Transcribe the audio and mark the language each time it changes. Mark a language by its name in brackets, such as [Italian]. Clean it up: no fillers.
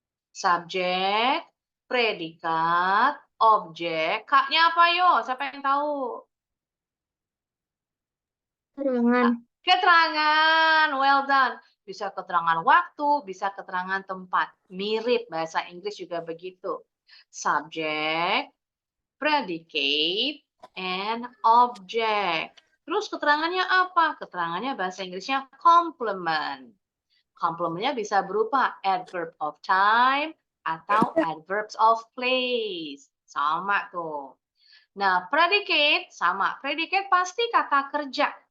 [Indonesian] Subjek, predikat, objek. K-nya apa yo? Siapa yang tahu? Terangan. Keterangan, [English] well done. [Indonesian] Bisa keterangan waktu, bisa keterangan tempat. Mirip bahasa Inggris juga begitu. [English] Subject, predicate, and object. [Indonesian] Terus keterangannya apa? Keterangannya bahasa Inggrisnya complement. Complementnya bisa berupa adverb of time atau adverbs of place. Sama tuh. Nah, predicate sama. Predicate pasti kata kerja.